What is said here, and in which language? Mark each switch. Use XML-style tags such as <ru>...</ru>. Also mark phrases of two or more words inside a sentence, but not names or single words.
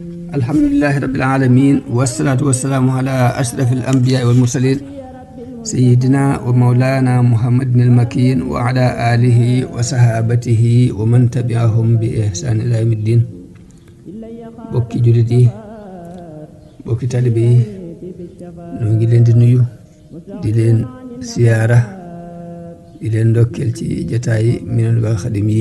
<ar>الحمد لله رب العالمين والصلاة والسلام على أشرف الأنبياء والمرسلين سيدنا ومولانا محمد المكين وعلى آله وصحابته ومن تبعهم بإحسان إلى يوم الدين.</ar> <wo>bokki jullit yi, bokki talibe yi, ñoo ngi leen di nuyu, di leen siyaara, di leen ndokkeel ci jotaayi Minanul Baaqil Xadim yi.</wo>